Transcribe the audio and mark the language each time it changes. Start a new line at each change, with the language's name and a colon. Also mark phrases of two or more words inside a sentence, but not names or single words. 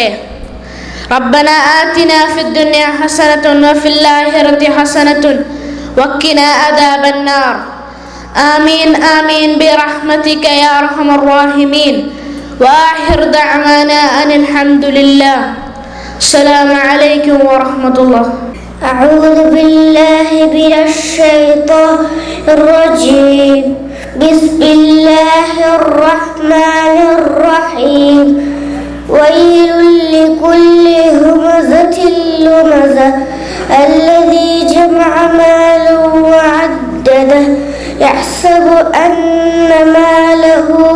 Arabic: ربنا آتنا في الدنيا حسنة وفي الآخرة حسنة وقنا عذاب النار. آمين آمين برحمتك يا أرحم الراحمين. وآخر دعوانا أن الحمد لله. السلام عليكم ورحمة الله. أعوذ بالله من الشيطان الرجيم. بسم الله الرحمن الرحيم. ويل لكل همزة لمزة الذي جمع ماله وعدده يحسب أن ماله